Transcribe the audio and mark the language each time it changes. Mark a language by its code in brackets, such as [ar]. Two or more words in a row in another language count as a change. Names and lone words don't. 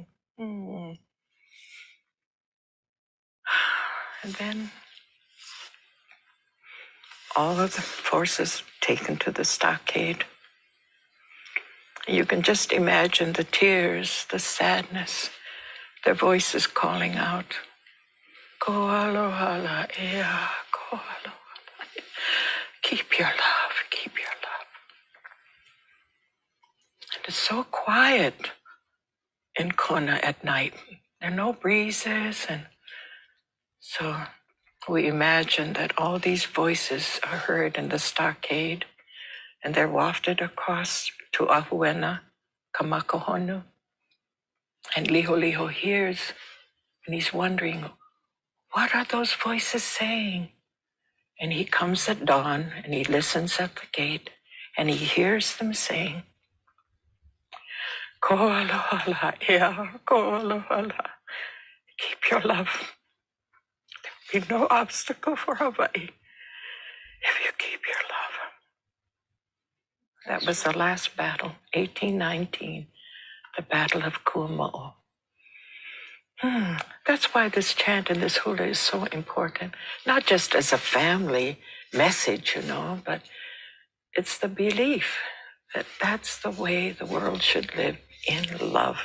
[en] And then all of the forces taken to the stockade. You can just imagine the tears, the sadness, their voices calling out, [haw] Ko aloha ea, ko aloha. [en] Keep your love, keep your love. And it's so quiet in Kona at night. There are no breezes, and so we imagine that all these voices are heard in the stockade, and they're wafted across to Ahuena, Kamakahonu. And Liholiho hears, and he's wondering, what are those voices saying? And he comes at dawn, and he listens at the gate, and he hears them saying, [haw] Ko aloha ea, ko aloha. [en] Keep your love. There'll be no obstacle for Hawaii if you keep your love. That was the last battle, 1819, the Battle of Kuamoʻo. That's why this chant and this hula is so important, not just as a family message, but it's the belief that that's the way the world should live, in love.